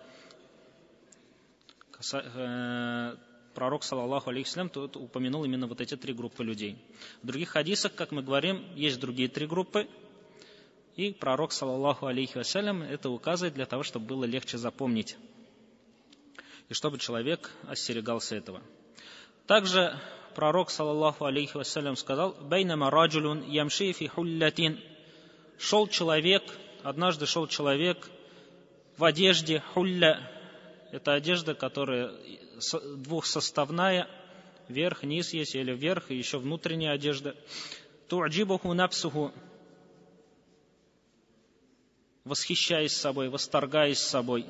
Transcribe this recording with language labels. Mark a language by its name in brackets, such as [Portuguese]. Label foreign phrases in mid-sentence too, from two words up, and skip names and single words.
[Russian] Пророк, [Arabic] صلى الله عليه وسلم, [Russian] тут упомянул именно вот эти 3 группы людей. В других хадисах, как мы говорим, есть другие 3 группы. И пророк, [Arabic] صلى الله عليه وسلم, [Russian] это указывает для того, чтобы было легче запомнить. И чтобы человек остерегался этого. Также пророк, [Arabic] صلى الله عليه وسلم, сказал: «بينما رجل يمشي في حلة». [Russian] Однажды шел человек в одежде хулля. Это одежда, которая двухсоставная, верх-низ есть, или вверх, и еще внутренняя одежда. [Arabic] تعجبه نفسه, [Russian] восхищаясь собой, восторгаясь собой.